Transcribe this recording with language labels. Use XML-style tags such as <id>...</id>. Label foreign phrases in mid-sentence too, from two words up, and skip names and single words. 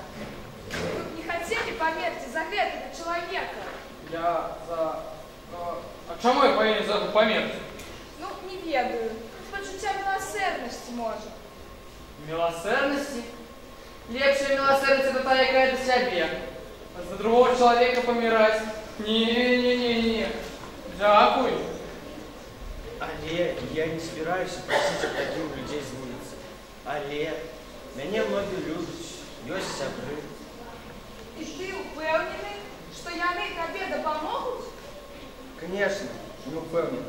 <be>Тут не хацелі памерці за гэтага чалавека. Я за... А чаму я павінен за памерці? Ну, не ведаю. З пачуцця міласэрнасці, можа. Милосердности? Лепшая милосердность это та, якая для себя.</be> <ru>А за другого человека помирать?</ru> <be>Не. Дякуй. Але я не збіраюся прасіць ад такіх людзей з вуліцы. Але мяне многія любяць, ёсць сябры. І ты упэўнены, што яны табе дапамогуць? Конечно, не упэўнены.</be>